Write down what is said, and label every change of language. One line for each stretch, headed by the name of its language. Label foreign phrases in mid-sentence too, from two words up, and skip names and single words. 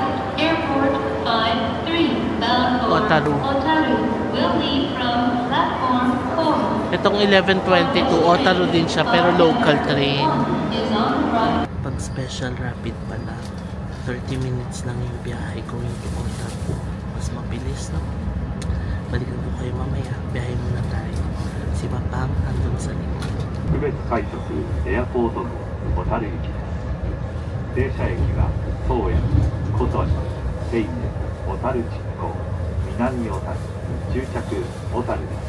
Filipino: Otaru. Itong 11:22, Otaru din siya, pero local train. Pag
English: special rapid
Filipino: pala, 30 minutes lang yung biyahe
English: going to Otaru.
Filipino: Mas mabilis, no? Balikan ko kayo mamaya. Biyahe muna tayo. Si Papang andun sa likod.
Japanese: 特別快速エアポートの小樽行きです。停車駅は宗谷、琴島、手稲、小樽築港、南小樽、終着小樽です。